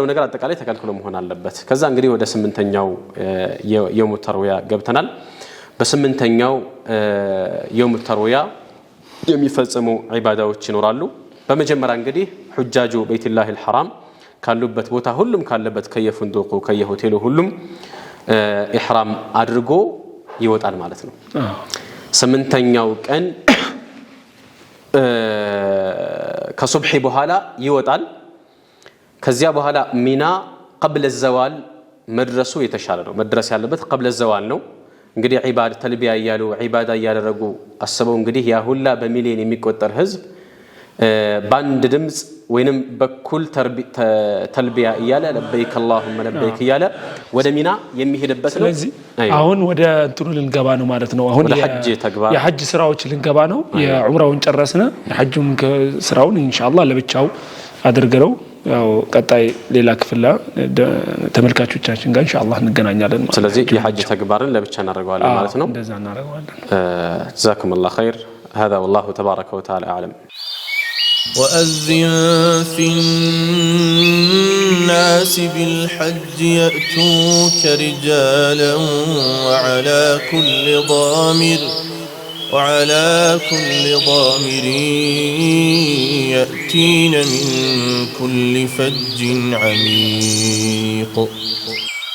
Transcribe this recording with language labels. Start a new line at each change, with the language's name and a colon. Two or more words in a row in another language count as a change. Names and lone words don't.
Amharic: ነገር አጠቃላይ ተከልክሎ መሆን አለበት ከዛ እንግዲህ ወደ 8ኛው
Arabic: يوم التروية
Amharic: ገብተናል በ8ኛው
Arabic: يوم التروية
Amharic: የሚፈጸሙ ዒባዳዎች ይኖራሉ በመጀመሪያ እንግዲህ ሁጃጁ
Arabic: بيت الله الحرام
Amharic: ካሉበት ቦታ ሁሉም ካለበት ከየፍንዱቁ ከየሆቴሉ ሁሉም ኢህራም አድርጎ ይወጣል ማለት ነው 8ኛው ቀን ከሱብሒ በኋላ ይወጣል ከዚያ በኋላ ሚና
Arabic: قبل الزوال
Amharic: መድረሱ የተሻለ ነው መድረስ ያለበት
Arabic: قبل الزوال
Amharic: ነው እንግዲህ ዒባዳ ተልቢያ ያያሉ ዒባዳ ያደረጉ አስበው እንግዲህ ያ ሁላ በሚሊዮን የሚቆጠር ህዝብ ባንድ ድምጽ ወይንም በኩል ተልቢያ ያለ
Arabic: لبيك اللهم لبيك
Amharic: ያለ ወደ ሚና የሚሄድበት ነው ስለዚህ አሁን ወደ እንትኑ ልንገባ ነው ማለት ነው አሁን የሐጅ ስራዎች ልንገባ ነው የዑምራውን ጨረስነ የሐጁን ስራውን ኢንሻአላህ ለብቻው አድርገው ያው ቀጣይ ሌላ ክፍል ተመልካቾቻችን ጋር ኢንሻአላህ እንገናኛለን ማለት ነው ስለዚህ የሐጅ ተግባርን ለብቻ እናደርጋለን ማለት ነው እንደዛ እናደርጋለን
Arabic: جزاكم الله خير هذا والله تبارك وتعالى اعلم وأذن في الناس بالحج يأتوك رجالا وعلى كل ضامر يأتين من كل فج عميق